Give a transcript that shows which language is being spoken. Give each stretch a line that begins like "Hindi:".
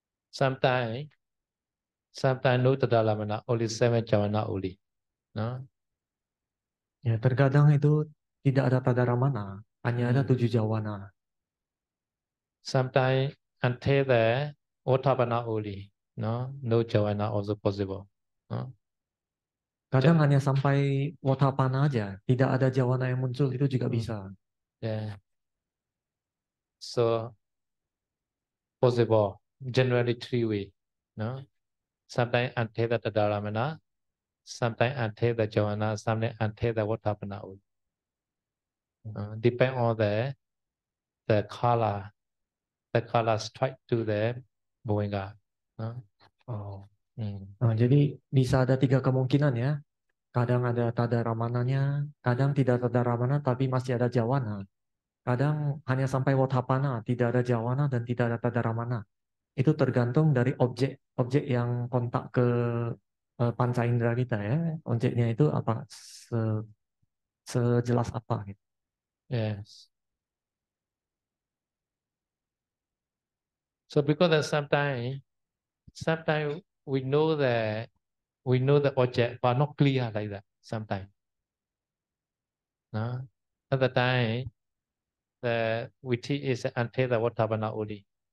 English: Sometimes no tadalamana, only 7 javana only. No?
Indonesian: Ya, terkadang itu tidak ada tadaramana, hanya ada 7 jawana.
English: Sometimes until the Otapana only. No javana also possible. No?
Indonesian: Kadang hanya sampai watapana aja, tidak ada jawana yang muncul, itu juga bisa.
English: Yeah. So possible. Generally 3 way. No? Sometimes until the tadaramana, sometimes until the javana, sometimes until the Otapana only. Depend on the color. The color strike to the Bowenga.
Indonesian: Jadi bisa ada 3 kemungkinan ya. Kadang ada tadaramananya, kadang tidak tadaramana tapi masih ada jawana. Kadang hanya sampai watapana, tidak ada jawana dan tidak ada tadaramana. Itu tergantung dari objek yang kontak ke panca indera kita ya. Objeknya itu apa sejelas apa gitu.
English: Yes. So because that sometimes we know the object but not clear like that sometimes. No? At the time the witi is until the watapana only.